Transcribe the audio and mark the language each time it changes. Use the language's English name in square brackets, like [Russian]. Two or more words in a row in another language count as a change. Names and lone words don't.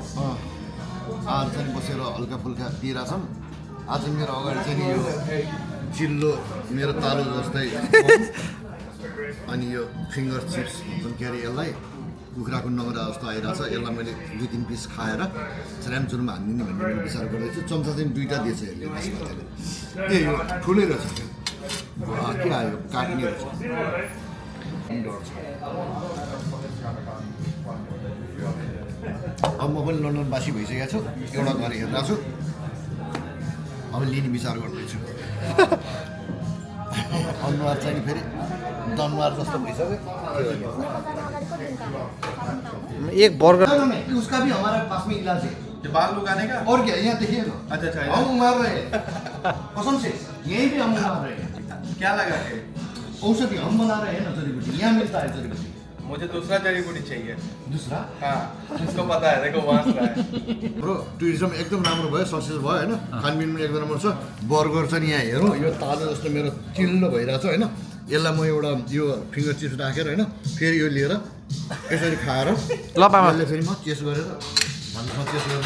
[Nepali] आज चाहिँ बसेर हल्का फुल्का दिइरहेछौँ आज मेरो अगाडि चाहिँ यो चिल्लो मेरो तालो जस्तै अनि यो [English] finger chips [Nepali] भन्छन् के अरे यसलाई कुखुराको नङ्ग्रा जस्तो आइरहेछ यसलाई मैले 2-3 पिस खाएर च्याम्चुरमा हानिदिने भन्ने मैले विचार गर्दैछु चम्चा चाहिँ 2टा दिएछ यसले ए यो ठुलै रहेछ के आयो काट्ने रहेछ अब म पनि लन्डनवासी भइसकेको छु एउटा घर हेर्दा छु अब लिने विचार गर्दैछु अनुहार चाहिँ फेरि दनुहार जस्तो भइसक्यो [Hindi] एक बर्गर उसका भी हमारे पास में इलाज है ये बाल उगाने का और क्या यहाँ देखिए ना अच्छा अच्छा हम मार रहे हैं कसम से यहीं भी हम मार रहे हैं क्या लगा के औषधि हम बना रहे हैं ना जड़ी बूटी यहाँ मिलता है जड़ी बूटी मुझे दूसरा जड़ी बूटी चाहिए दूसरा हाँ इसको पता है देखो वहाँ से है [Nepali] हाम्रो टुरिज्म एकदम राम्रो भयो सक्सेस भयो होइन खानपिन पनि एकदम राम्रो छ बर्गर चाहिँ यहाँ हेरौँ यो ताजा जस्तो मेरो चिल्लो भइरहेको छ होइन यसलाई म एउटा यो [English] finger chips [Nepali] राखेर होइन फेरि यो लिएर यसरी खाएर ल पामा यसले फेरि म टेस्ट गरेर भन्नु टेस्ट गर्नु